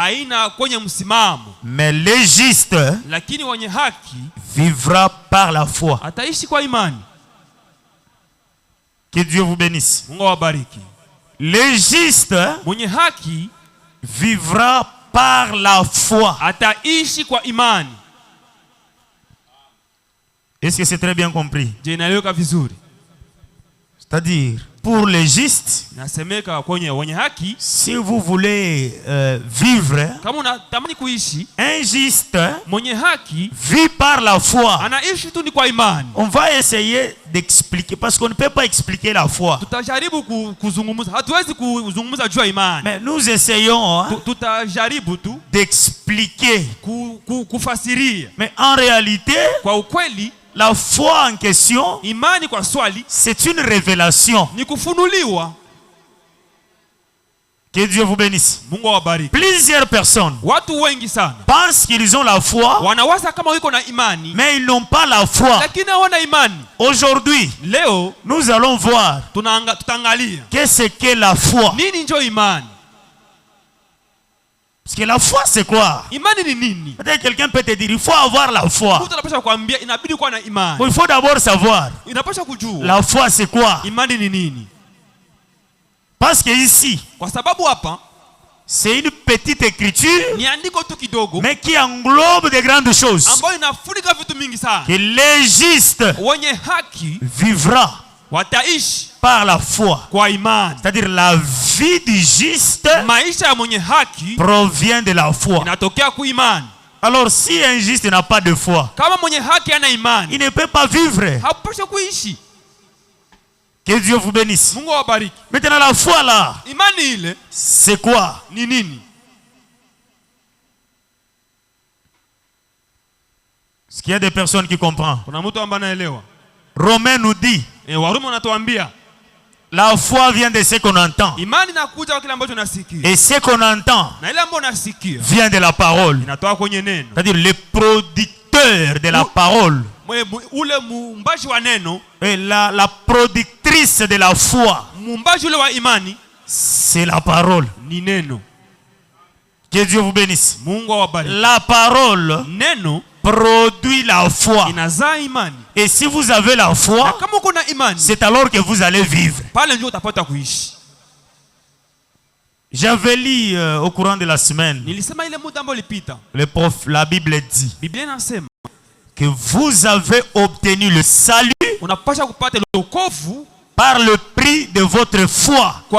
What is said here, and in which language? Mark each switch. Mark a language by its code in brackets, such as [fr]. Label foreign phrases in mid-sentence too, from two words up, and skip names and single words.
[fr] Mais le juste vivra par la foi. Que Dieu vous bénisse. Le juste vivra par la foi. [sw] Ataishi kwa imani. [fr] Est-ce que c'est très bien compris? [sw] Je inaeleweka vizuri? [fr] C'est-à-dire, pour les justes, [sw] nasemeka kwenye wenye haki, [fr] si vous voulez vivre, [sw] kama unatamani kuishi, [fr] un juste [sw] mwenye haki [fr] vit par la foi. [sw] anaishi tu ni kwa imani. [fr] On va essayer d'expliquer parce qu'on ne peut pas expliquer la foi. [sw] Tutajaribu kuzungumza, hatuwezi kuzungumza juu ya imani. [fr] Mais nous essayons [sw] tutajaribu tu [fr] d'expliquer, [sw] kufasiria. [fr] Mais en réalité, [sw] kwa ukweli, [fr] la foi en question, [sw] imani kwa swali, [fr] c'est une révélation. [sw] Ni kufunuliwa. [fr] Que Dieu vous bénisse. [sw] Mungu awabariki. [fr] Plusieurs personnes [sw] watu wengi sana [fr] pensent qu'ils ont la foi, [sw] wanawaza kama wiko na imani, [fr] mais ils n'ont pas la foi. [sw] Lakini hawana imani. [fr] Aujourd'hui, [sw] leo [fr] nous allons voir [sw] tutangalia [fr] qu'est-ce que la foi. [sw] Nini njo imani? [fr] Parce que la foi c'est quoi? [sw] Imani ni nini? [fr] Peut-être quelqu'un peut te dire il faut avoir la foi. [sw] Mtu anapaswa kuambia inabidi kuwa na imani. [fr] Il faut d'abord savoir. [sw] Inapaswa kujua [fr] la foi c'est quoi? [sw] Imani ni nini? [fr] Parce que ici, [sw] kwa sababu hapa [fr] c'est une petite écriture, [sw] ni andiko tu kidogo, [fr] mais qui englobe de grandes choses. [sw] Ambayo inafunika vitu mingi sana. [fr] Que les justes [sw] wenye haki [fr] vivra [sw] wataishi [fr] par la foi. [sw] Kwa imani. [fr] C'est-à-dire la vie du juste [sw] maisha ya mwenye haki [fr] provient de la foi. [sw] Inatokea kwa imani. [fr] Alors si un juste n'a pas de foi, [sw] kama mwenye haki hana imani, [fr] il ne peut pas vivre. [sw] Hapaswi kuishi. [fr] Que Dieu vous bénisse. [sw] Mungu awabariki. [fr] Maintenant la foi là, [sw] imani ile [fr] c'est quoi? [sw] Ni nini? [fr] Est-ce qu'il y a des personnes qui comprennent? [sw] Kuna mtu ambaye anaelewa? [fr] Romain nous dit, [sw] Warumi wanatuambia [fr] la foi vient de ce qu'on entend. [sw] Imani inakuja kwa kile ambacho unasikia. [fr] Et ce qu'on entend [sw] na ile ambacho unasikia [fr] vient de la parole. [sw] Inatoka kwenye neno. [fr] C'est-à-dire le producteur de la parole. [sw] Ule muumbaji wa neno. [fr] Et la productrice de la foi. [sw] Muumbaji ule wa imani. [fr] C'est la parole. [sw] Ni neno. [fr] Que Dieu vous bénisse. [sw] Mungu awabariki. [fr] La parole [sw] neno [fr] produit la foi. [sw] Inazaa imani. [fr] Et si vous avez la foi, c'est alors que vous allez vivre. J'avais lu au courant de la semaine, la Bible dit que vous avez obtenu le salut par le prix de votre foi.